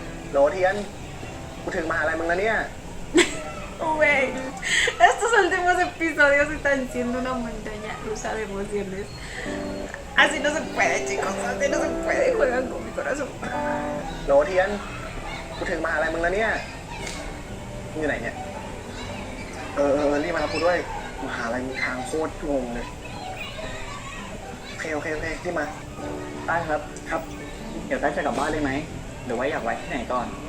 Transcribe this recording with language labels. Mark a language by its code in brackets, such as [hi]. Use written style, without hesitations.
[th] โหลเทียน กูถึงมหาลัยมึงแล้วเนี่ย [es] Güey, estos últimos episodios están siendo una montaña rusa de emociones. Así no se puede, chicos, así no se puede. Juegan con mi corazón. [th] โหลเทียน กูถึงมหาลัยมึงแล้วเนี่ยมึงอยู่ไหนเนี่ย รีบมารับกูด้วยมหาลัยมีทางโคตรงงเลย โอเครีบมา ได้ครับ ครับ เดี๋ยวต้าจะกลับบ้านเลยไหม หรือว่าอยากไว้ที่ไหนก่อน